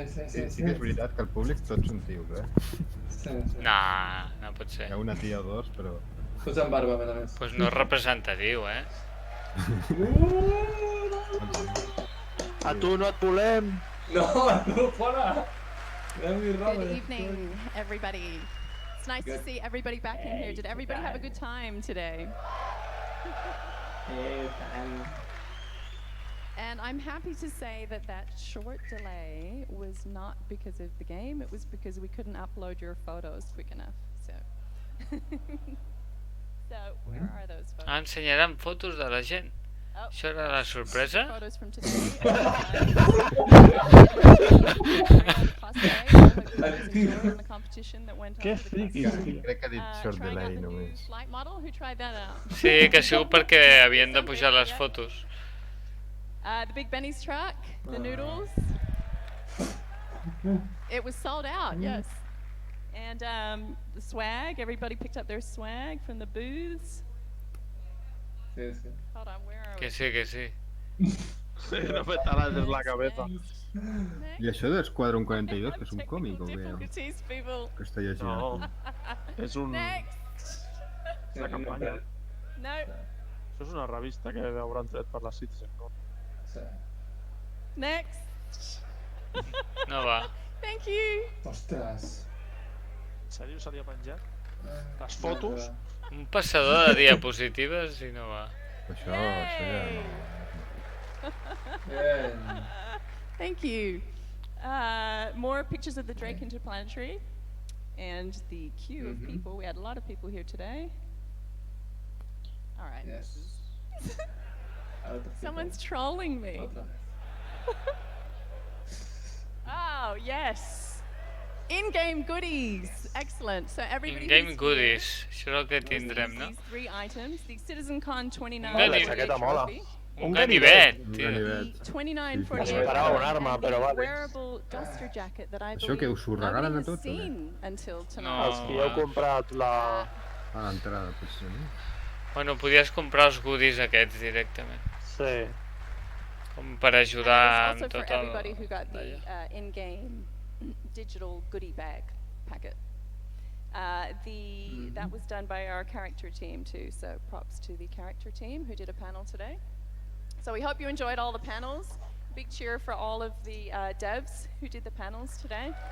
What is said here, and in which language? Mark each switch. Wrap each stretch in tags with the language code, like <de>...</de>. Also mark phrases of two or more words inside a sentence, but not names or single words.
<ca>que és veritat que el públic tots són tios, Sí. Nah, no pot ser. Hi ha una tia o dos, però... Tots amb barba, a més. Pues no és representatiu, A tu no et volem! No, a tu, fora!</ca> <en>Good evening, everybody. It's nice to see everybody back in here. Did everybody have a good time today? And I'm happy to say that that short delay was not because of the game, it was because we couldn't upload your photos quick enough. So, where are those photos?</en> <ca>Ensenyaran fotos de la gent. Això era la sorpresa?</ca> <en>Photos from today.</en> <ca>Que friquis, tio. Crec que ha dit</ca> <en>short delay</en> <ca>només. Sí, que sigut perquè havien de pujar les fotos.</ca> <en>The Big Benny's truck, the noodles. It was sold out, yes. And the swag, everybody picked up their swag from the booths. Hold on, where are we?</en> <es>Que sí, que sí. No me taladres la cabeza.</es> <ca>I això d'Esquadron 42, que és un còmic, o què?</ca> <en>Difficulties, people.</en> <ca>Que està llegint. No, és un...</ca> <en>Next.</en> <ca>una campanya. No. Això és una revista que hauran tret per la CitizenCon.</ca> <en>Next.</en> <ca>No va.</ca> <en>Thank you.</en> <ca>Ostres. En sèrio se li ha penjat? Les fotos? Un passador de diapositives i no va. Això ja no...</ca> <en>Thank you. More pictures of the Drake Interplanetary and the queue of people. We had a lot of people here today. All right. Yes. Someone's trolling me. Oh, yes. In-game goodies. Excellent. So everybody In-game goodies.</en> <ca>Això és el que tindrem, no?</ca> <en>These three items. The CitizenCon 29.</en> <ca>La jaqueta mola. Un ganivet, tio.</ca> <en>The 2948</en> <ca>Esperava una arma, però vale.</ca> <en>wearable duster jacket that I</en> <ca>Això que us ho regalen a</ca> <en>nobody has</en> <ca>tots, o què?</ca> <en>seen until</en> <ca>No.</ca> <en>tonight.</en> <ca>Els que heu comprat la... A l'entrada, potser, no? Bueno, podies comprar els goodies aquests directament. Sí. Com per ajudar</ca> <en>Also</en> <ca>amb</ca> <en>for</en> <ca>tot el...</ca> <en>everybody who got the in-game digital goodie bag packet. That was done by our character team too, so props to the character team who did a panel today. So we hope you enjoyed all the panels. Big cheer for all of the devs who did the panels today.</en>